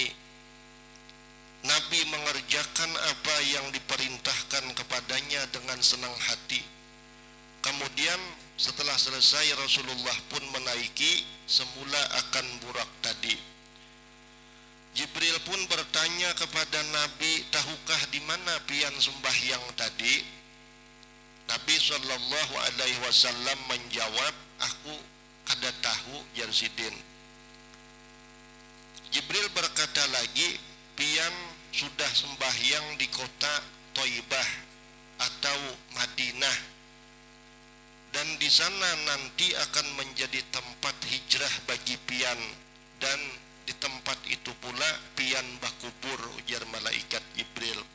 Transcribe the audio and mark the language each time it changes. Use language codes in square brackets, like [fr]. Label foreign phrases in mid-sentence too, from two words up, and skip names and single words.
[id] Nabi mengerjakan apa yang diperintahkan kepadanya dengan senang hati. Kemudian setelah selesai, Rasulullah pun menaiki semula akan burak tadi. Jibril pun bertanya kepada Nabi, "Tahukah di mana pian sembahyang tadi?" Nabi [ar] sallallahu alaihi wasallam [id] menjawab, [bjn] "Aku kada tahu jar sidin." [id] Jibril berkata lagi, "Pian sudah sembahyang di kota Thaibah atau Madinah, dan di sana nanti akan menjadi tempat hijrah bagi pian, dan di tempat itu pula pian bakubur," ujar malaikat Jibril.